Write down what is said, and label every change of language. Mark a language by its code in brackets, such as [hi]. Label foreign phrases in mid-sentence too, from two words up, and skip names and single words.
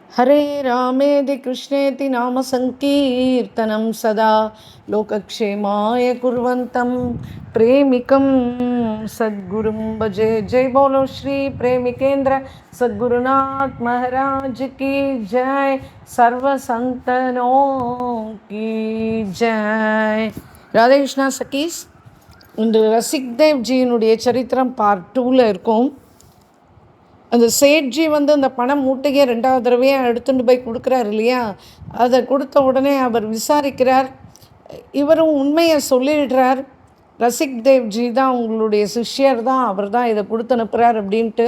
[sa] हरे रामेति कृष्णेति नाम संकीर्तनं सदा लोकक्षेमाय कुर्वन्तं प्रेमिकं सद्गुरुं भजे। [hi] जय बोलो श्री प्रेमिकेंद्र सद्गुरुनाथ महाराज की जय। सर्व संतनों की जय। [ta] राधे कृष्णा सखीஸ், இன்று ரசிக்தேவ் ஜியினுடைய சரித்திரம் பார்ட் 2ல் இருக்கும். அந்த சேட்ஜி அந்த பணம் மூட்டையை 2வது தடவையாக எடுத்துகிட்டு போய் கொடுக்குறார் இல்லையா? அதை கொடுத்த உடனே அவர் விசாரிக்கிறார். இவரும் உண்மையை சொல்லிடுறார். ரசிக்தேவ்ஜி தான் உங்களுடைய சிஷ்யர் தான், அவர் தான் இதை கொடுத்து அனுப்புகிறார் அப்படின்ட்டு.